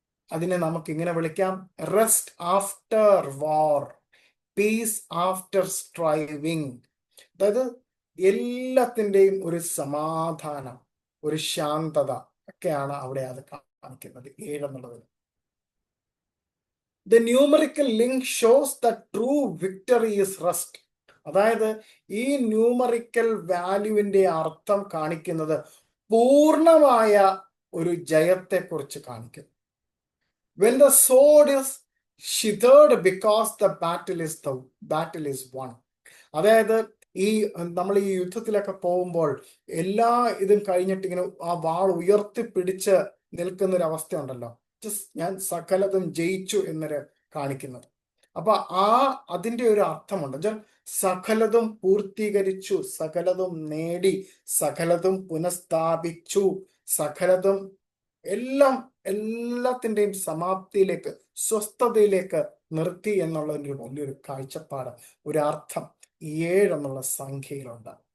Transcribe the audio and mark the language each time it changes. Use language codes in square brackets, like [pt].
[ml] അതിനെ നമുക്ക് ഇങ്ങനെ വിളിക്കാം, [en] Rest after war, peace after striving. [ml] അതായത് എല്ലാത്തിൻ്റെയും ഒരു സമാധാനം, ഒരു ശാന്തത ഒക്കെയാണ് അവിടെ അത് കാണിക്കുന്നത് 7 എന്നുള്ളതിൽ. [en] The numerical link shows that true victory is rest. [ml] അതായത് ഈ ന്യൂമറിക്കൽ വാല്യൂവിന്റെ അർത്ഥം കാണിക്കുന്നത് പൂർണ്ണമായ ഒരു ജയത്തെക്കുറിച്ച് കാണിക്കുന്നു. [en] When the sword is sheathed because the battle is won. [ml] അതായത് നമ്മൾ ഈ യുദ്ധത്തിലൊക്കെ പോകുമ്പോൾ എല്ലാ ഇതും കഴിഞ്ഞിട്ട് ഇങ്ങനെ ആ വാൾ ഉയർത്തി പിടിച്ച് നിൽക്കുന്ന ഒരു അവസ്ഥ ഉണ്ടല്ലോ, ഞാൻ സകലതും ജയിച്ചു എന്നൊരു കാണിക്കുന്നത്. അപ്പൊ അതിന്റെ ഒരു അർത്ഥമുണ്ട്, സകലതും പൂർത്തീകരിച്ചു, സകലതും നേടി, സകലതും പുനഃസ്ഥാപിച്ചു, സകലതും എല്ലാത്തിന്റെയും സമാപ്തിയിലേക്ക്, സ്വസ്ഥതയിലേക്ക് നിർത്തി എന്നുള്ള ഒരു വലിയൊരു കാഴ്ചപ്പാട്, ഒരു അർത്ഥം 7 എന്നുള്ള സംഖ്യയിലുണ്ട്.